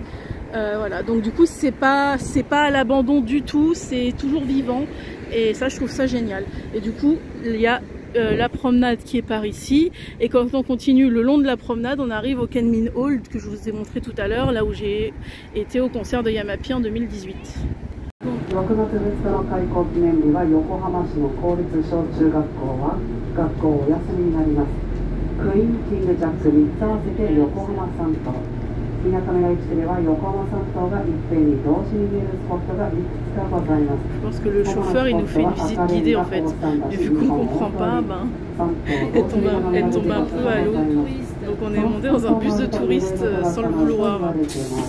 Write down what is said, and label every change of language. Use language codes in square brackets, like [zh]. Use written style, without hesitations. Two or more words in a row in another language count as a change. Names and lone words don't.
[fr] Voilà, donc du coup c'est pas à l'abandon du tout, c'est toujours vivant et ça je trouve ça génial. Et du coup il y a la promenade qui est par ici, et quand on continue le long de la promenade on arrive au Kenmin Hall que je vous ai montré tout à l'heure, là où j'ai été au concert de Yamapi en 2018. [ja] 6 月2日の開校記念日は横浜市の公立小中学校は学校お休みになります。クイーンキングジャック3つ合わせて横浜3島、みなかみら駅では横浜3島がいっぺんに同時に見えるスポットがいくつかございます。 [fr] Je pense que le chauffeur il nous fait une visite guidée en fait, et vu qu'on ne comprend pas, elle tombe un peu à l'eau, donc on est monté dans un bus de touristes sans le vouloir.